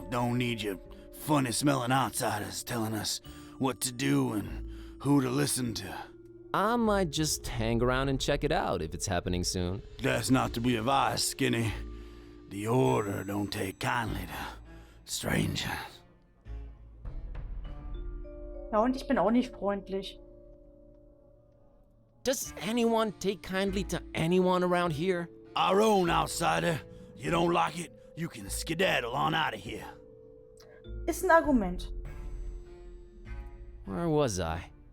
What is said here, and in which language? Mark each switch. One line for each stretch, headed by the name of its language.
English: Don't need you funny smelling outsiders telling us what to do and who to listen to. I might just hang around and check it out if it's happening soon. That's not to be advised, Skinny. The Order don't take kindly to strangers.
German: Ja, und ich bin auch nicht freundlich.
English: Does anyone take kindly to anyone around here? Our own outsider. You don't like it, you can skedaddle on out of here.
German: Ist ein Argument.
English: Where was I?